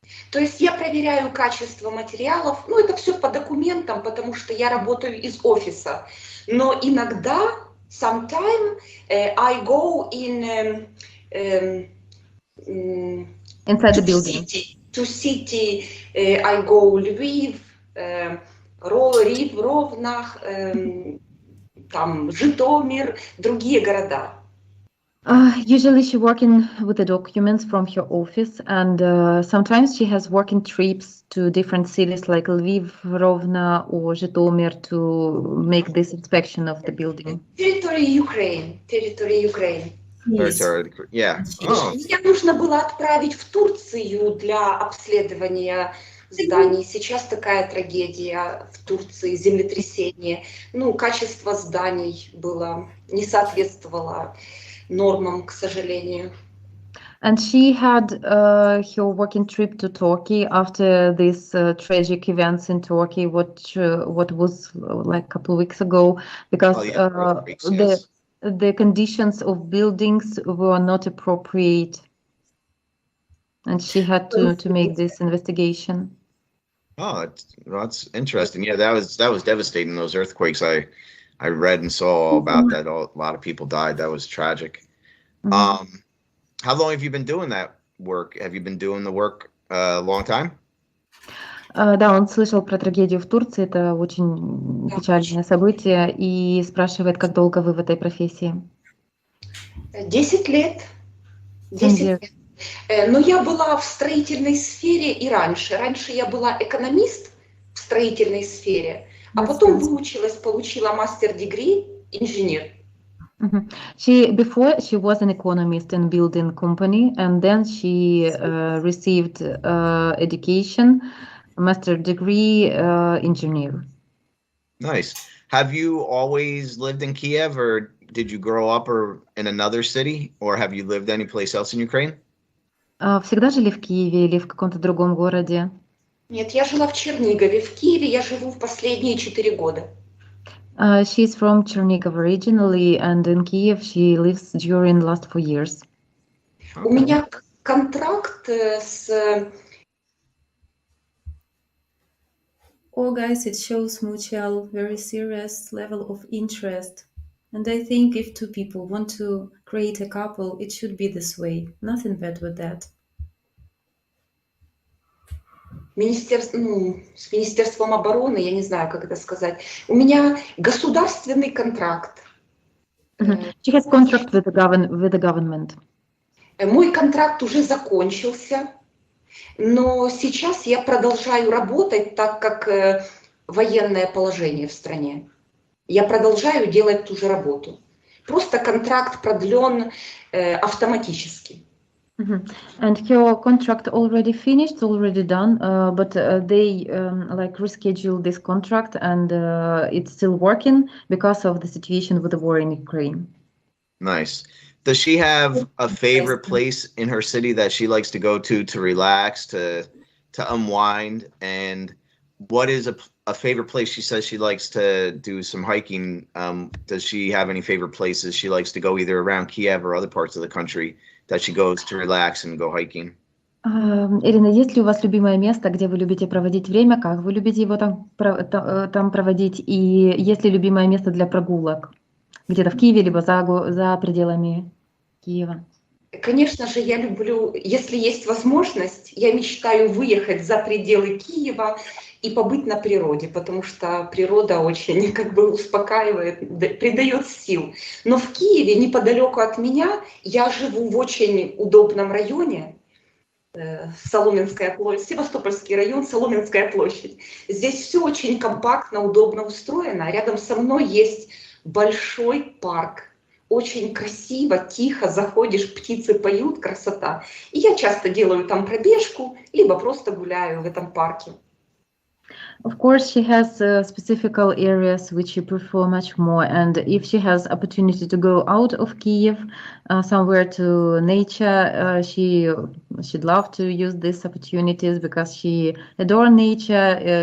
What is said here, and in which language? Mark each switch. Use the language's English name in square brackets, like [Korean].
[Russian] То есть я проверяю качество материалов, это все по документам, потому что я работаю из офиса. Но иногда, [English] sometime, I go in inside the building. To city, I go Lviv, Ровнах, [Russian] там Житомир, другие города. [English] Usually she working with the documents from her office, and sometimes she has working trips to different cities like Lviv, Rovna or Zhytomyr to make this inspection of the building. Territory Ukraine. Yes. Yeah. [Russian] Мне нужно было отправить в Турцию для обследования зданий. Сейчас такая трагедия в Турции, землетрясение. Ну, качество зданий было, не соответствовало нормам, к сожалению. [English] And she had her working trip to Turkey after these tragic events in Turkey, what was like a couple of weeks ago, because Oh, yeah, earthquakes, yes. the conditions of buildings were not appropriate, and she had to make this investigation. Oh, that's interesting. Yeah, that was devastating. Those earthquakes, I read and saw all about that. A lot of people died. That was tragic. Мгм. How long have you been doing that work? Have you been doing the work a long time? [Russian] Да, он слышал про трагедию в Турции, это очень Да. печальное событие, и спрашивает, как долго вы в этой профессии? 10 лет. [English] 7 10 years. [Russian] лет. Но я была в строительной сфере и раньше. Раньше я была экономист в строительной сфере, а потом выучилась, получила мастер-дегри инженер. Mhm. [English] Before she was an economist in building company, and then she received education, master degree, engineer. Nice. Have you always lived in Kiev, or did you grow up or in another city, or have you lived anyplace else in Ukraine? [Russian] Всегда жили в Киеве или в каком-то другом городе? Нет, я жила в Чернигове. В Киеве я живу в последние 4 года. [English] She's from Chernihiv originally, and in Kiev she lives during last 4 years. [Russian] У меня контракт с... [English] Oh, guys, it shows mutual, very serious level of interest. And I think if two people want to create a couple, it should be this way. Nothing bad with that. [Russian] с Министерством обороны, я не знаю, как это сказать. У меня государственный контракт. [English] She has contract with the government. [Russian] Мой контракт уже закончился, но сейчас я продолжаю работать, так как военное положение в стране. Я продолжаю делать ту же работу. Просто контракт продлен автоматически. [English] And her contract already finished, already done, but they like rescheduled this contract, and it's still working because of the situation with the war in Ukraine. Nice. Does she have a favorite place in her city that she likes to go to relax, to unwind? And what is a favorite place she says she likes to do some hiking? Does she have any favorite places she likes to go either around Kiev or other parts of the country that she goes to relax and go hiking? [Russian] Ирина, есть ли у вас любимое место, где вы любите проводить время? Как вы любите его там проводить? И есть ли любимое место для прогулок? Где-то в Киеве, либо за пределами Киева? Конечно же, я люблю, если есть возможность, я мечтаю выехать за пределы Киева и побыть на природе, потому что природа очень успокаивает, придает сил. Но в Киеве, неподалеку от меня, я живу в очень удобном районе, Соломенская площадь, Севастопольский район, Соломенская площадь. Здесь все очень компактно, удобно устроено. Рядом со мной есть большой парк. Очень красиво, тихо, заходишь, птицы поют, красота. И я часто делаю там пробежку, либо просто гуляю в этом парке. [English] Of course, she has specific areas which she prefer much more, and if she has opportunity to go out of Kiev, somewhere to nature, she'd love to use these opportunities because she adores nature.